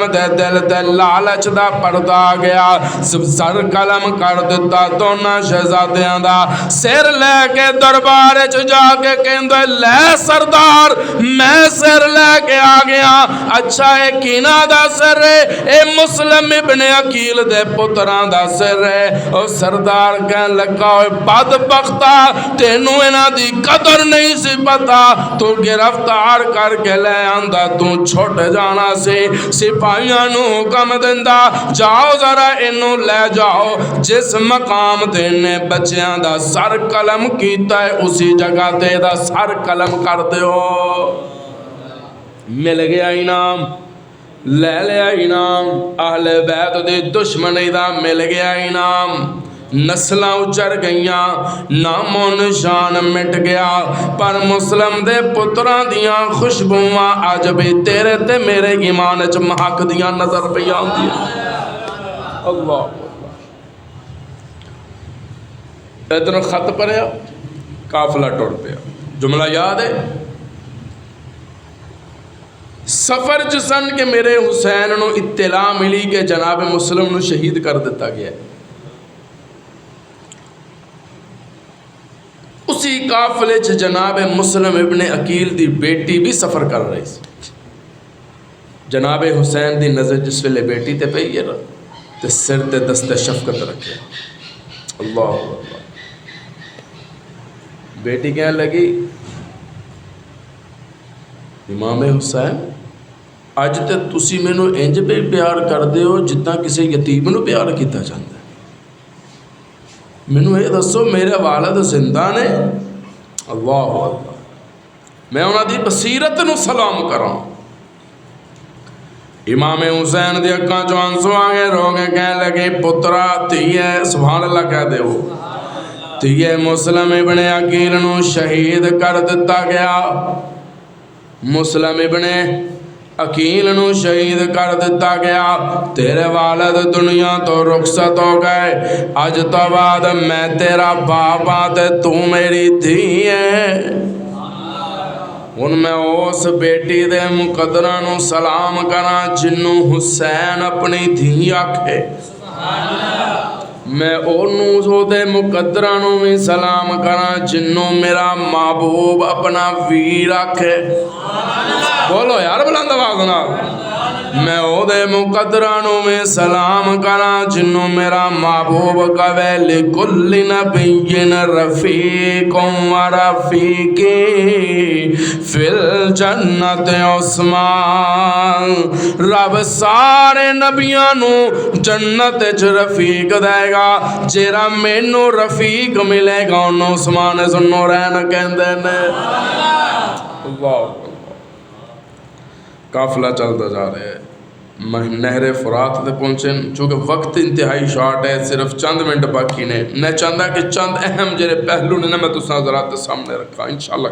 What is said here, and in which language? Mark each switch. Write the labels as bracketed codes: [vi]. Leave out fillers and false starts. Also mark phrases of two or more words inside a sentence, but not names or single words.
[pa] دے دل دے لالچ دا پردہ گیا سر قلم کر دیتا دونا شہزادیاں دا سر لے کے دربار جا کے کہندے لے سردار میں سر لے کے آ گیا اچھا ہے کینا دا سر اے مسلم ابن عقیل دے پتران دا سر ہے او سردار کہن لگا بدبختہ تینوں انہاں دی قدر نہیں سی پتا تو گرفتار کر کے لے آندا تو چھوٹ جانا سی سپاہیاں نو حکم دیندا جاؤ ذرا انہوں لے جاؤ جس مقام دینے بچیاں دا سر قلم کیتا ہے اسی جگہ تے دا سر قلم کر دیو مل گیا انعام لے لیا انعام اہل بیت دے دشمنی دا مل گیا انعام نسلاں اجڑ گئیاں نام و نشان مٹ گیا پر مسلم دے پتراں دیاں خوشبواں اج بھی تیرے تے میرے ایمان وچ مہک دیاں نظر پہ آندیاں اللہ ادھر خط پڑھیا قافلہ ٹر پیا جملہ یاد ہے سفر جسن کے میرے حسین نو اطلاع ملی کہ جناب مسلم نو شہید کر دیتا گیا اسی قافلے چ جناب مسلم ابن عقیل دی بیٹی بھی سفر کر رہی سی جناب حسین دی نظر جس ویلے بیٹی تے پئی ہے نا تے سر تے دست شفقت رکھے. اللہ اللہ. بیٹی کہنے لگی امام حسین اج تے تسی مینوں انج پہ پیار کردے ہو جتنا کسی یتیم نو پیار کیتا جاندا ہے. مینوں یہ دسو میرے والد زندہ نے. اللہ اللہ. میں انہاں دی بصیرت نو سلام کراں. امام حسین دی اکھاں چوں آنسو آ گئے, رو کے کہنے لگے پترا تھیے سبحان اللہ کہہ دیو تھیے مسلم ابن عقیل نو شہید کر دتا گیا. مسلم ابن عقیل نو شہید کر دتا گیا. تیرے والد دنیا تو رخصت ہو گئے. اج تو بعد میں تیرا باپ ہاں تے تو میری دھی ہے. ہن میں اس بیٹی دے مقدراں نو سلام کراں جنوں حسین اپنی دھی آکھے. میں اونوں دے مقدراں نو بھی سلام کراں جنوں میرا محبوب اپنا ویر آکھے. بولو یار بلند آواز نال. میں او دے مقدراں نو بھی سلام کراں جنوں میرا محبوب کہے [ar] لکل نبی رفیق و رفیقی فی الجنت [pa] عثمان. رب سارے نبیاں نو جنت چ رفیق دے گا. جیڑا مینوں رفیق ملے گا انہوں عثمان سنو رہن کہندے نے. [ur] اللہ. قافلہ چلتا جا رہا ہے. [pa] نہر فرات تے پہنچے چونکہ وقت انتہائی شارٹ ہے, صرف چند منٹ باقی نے. میں چاہتا کہ چند اہم جڑے پہلو نے میں تساں ذرا تے سامنے رکھا انشاءاللہ.